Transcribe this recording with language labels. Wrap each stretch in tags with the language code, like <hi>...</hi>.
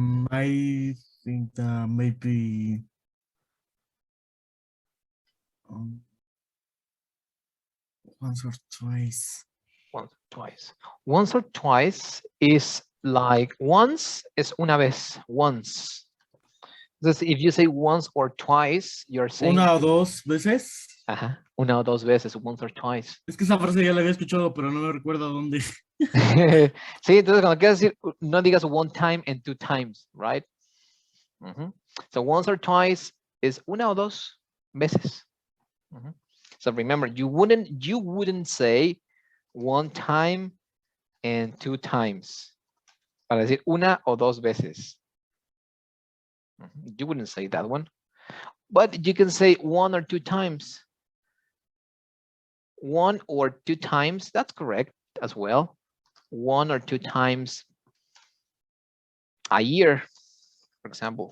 <en>I think that maybe once or twice. Once or twice. Once or twice is like once is</en> <es>una vez,</es> <en>once. Just if you say once or twice, you're saying</en> <es>Una o dos veces. Una o dos veces,</es> <en>once or twice.</en> <es>Es que esa frase ya la había escuchado, pero no me recuerdo dónde. Sí, entonces cuando quieras decir, no digas</es> <en>one time and 2 times, right? So once or twice is</en> <es>una o dos veces.</es> <en>So remember, you wouldn't say one time and two times.</en> <es>Para decir una o dos veces.</es> <en>You wouldn't say that one. But you can say one or two times. One or two times, that's correct as well. One or two times a year, for example.</en>